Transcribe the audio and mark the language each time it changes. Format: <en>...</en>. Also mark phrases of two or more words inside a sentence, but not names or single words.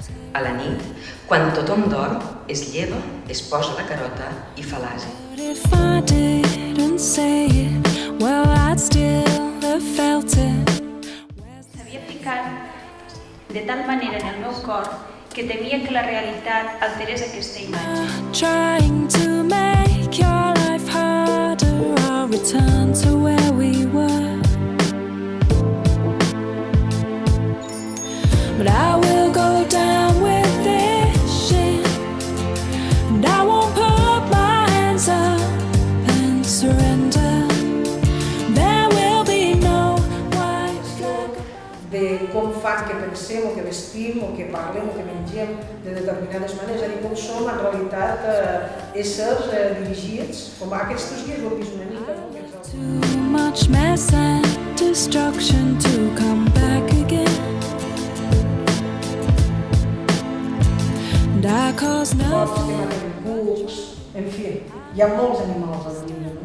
<ca>A la nit, quan tothom dorm, es lleva, es posa la carota i fa l'ase.</ca> <en>If I didn't say it, well, I'd still have felt it.</en> <ca>S'havia ficat de tal manera en el meu cor que temia que la realitat alterés aquesta imatge.</ca> <en>Trying to make your life harder, I'll return to where we were. But I will go down with this shit, and I won't put my hands up and surrender. There will be no white flag.</en> <ca>De com fan que pensem o que vestim o que parlem o que mengem de determinades maneres, és a dir, com som en realitat éssers dirigits, com aquests dies ho hem vist una mica, no?</ca> <en>Too much mess and destruction to come back again. And I cause</en> <ca>Morts que</ca> <en>nothing.</en> <ca>maten cucs, en fi, hi ha molts animals a la vida.</ca>